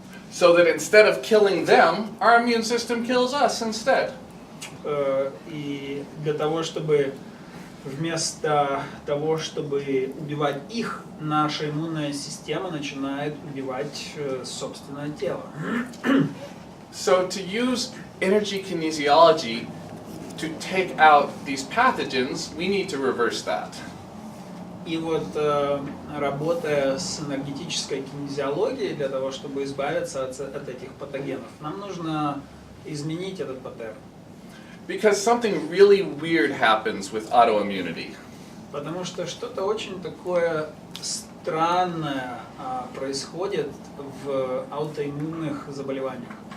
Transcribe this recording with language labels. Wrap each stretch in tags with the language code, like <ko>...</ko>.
<en>so that instead of killing them, our immune system kills us instead.</en> <ru>И для того, чтобы вместо того, чтобы убивать их, наша иммунная система начинает убивать собственное тело.</ru> <en>So to use energy kinesiology to take out these pathogens, we need to reverse that.</en> <ru>И вот работая с энергетической кинезиологией, для того, чтобы избавиться от этих патогенов, нам нужно изменить этот паттерн.</ru> <en>Because something really weird happens with autoimmunity.</en> <ru>Потому что что-то очень такое странное происходит в аутоиммунных заболеваниях.</ru>